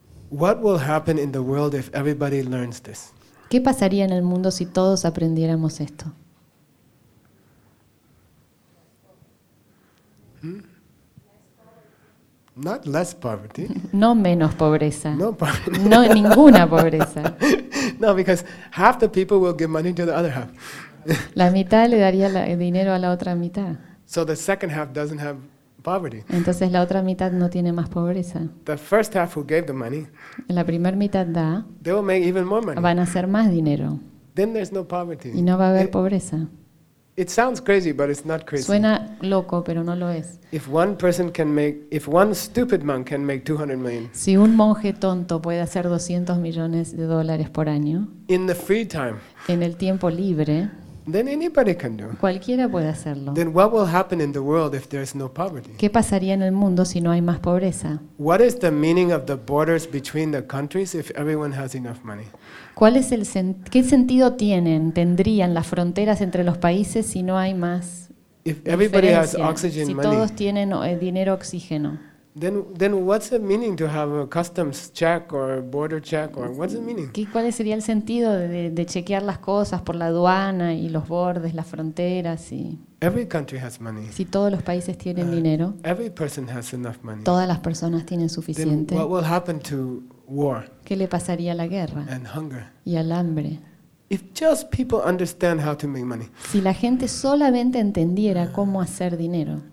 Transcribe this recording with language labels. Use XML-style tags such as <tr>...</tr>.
<en>What will happen in the world if everybody learns this?</en> <es>¿Qué pasaría en el mundo si todos aprendiéramos esto?</es> <en>Not less poverty.</en> <es>No menos pobreza.</es> <en>No poverty.</en> <es>No ninguna pobreza.</es> <en>No, because half the people will give money to the other half.</en> <es>La mitad le daría el dinero a la otra mitad.</es> <en>So the second half doesn't have.</en> <es>Entonces la otra mitad no tiene más pobreza.</es> <en>The first half who gave the money,</en> <es>la primera mitad da,</es> <en>they will make even more money.</en> <es>Van a hacer más dinero.</es> <en>Then there's no poverty.</en> <es>Y no va a haber pobreza.</es> <en>It sounds crazy, but it's not crazy.</en> <es>Suena loco, pero no lo es.</es> <en>If one stupid monk can make $200 million,</en> <es>si un monje tonto puede hacer 200 millones de dólares por año,</es> <en>in the free time,</en> <es>en el tiempo libre,</es> <en>then anybody can do.</en> <es>Cualquiera puede hacerlo.</es> <en>Then what will happen in the world if there is no poverty?</en> <es>¿Qué pasaría en el mundo si no hay más pobreza?</es> <en>What is the meaning of the borders between the countries if everyone has enough money?</en> <es>¿Cuál es el qué sentido tendrían las fronteras entre los países si no hay más?</es> <en>If everybody has oxygen money.</en> <es>Si todos tienen dinero oxígeno.</es> <en>Then what's the meaning to have a customs check or border check or what's the meaning?</en> <es>¿Cuál sería el sentido de chequear las cosas por la aduana y los bordes, las fronteras y?</es> <en>Every country has money.</en> <es>Si todos los países tienen dinero.</es> <en>Every person has enough money.</en> <es>Todas las personas tienen suficiente.</es> <en>Then what will happen to war?</en> <es>¿Qué le pasaría a la guerra?</es> <en>And hunger.</en> <es>Y al hambre.</es> <en>If just people understand how to make money.</en> <es>Si la gente solamente entendiera cómo hacer dinero.</es>